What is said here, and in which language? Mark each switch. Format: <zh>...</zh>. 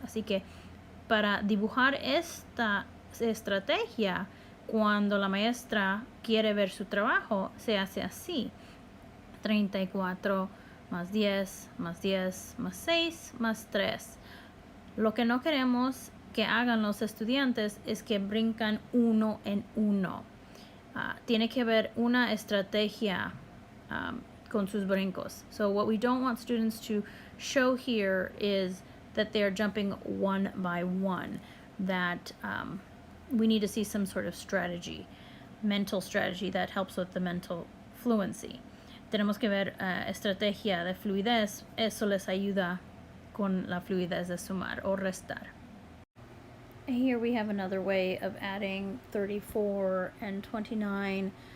<es>Así que para dibujar esta estrategia, cuando la maestra quiere ver su trabajo, se hace así: 34 más 10 más 10 más 6 más 3. Lo que no queremos que hagan los estudiantes es que brincan uno en uno. Tiene que haber una estrategia con sus brincos.</es> <en>So what we don't want students to show here is that they're jumping one by one. That we need to see some sort of strategy, mental strategy that helps with the mental fluency.</en> <es>Tenemos que ver estrategia de fluidez. Eso les ayuda con la fluidez de sumar o restar.</es> <en>Here we have another way of adding 34 and 29.</en>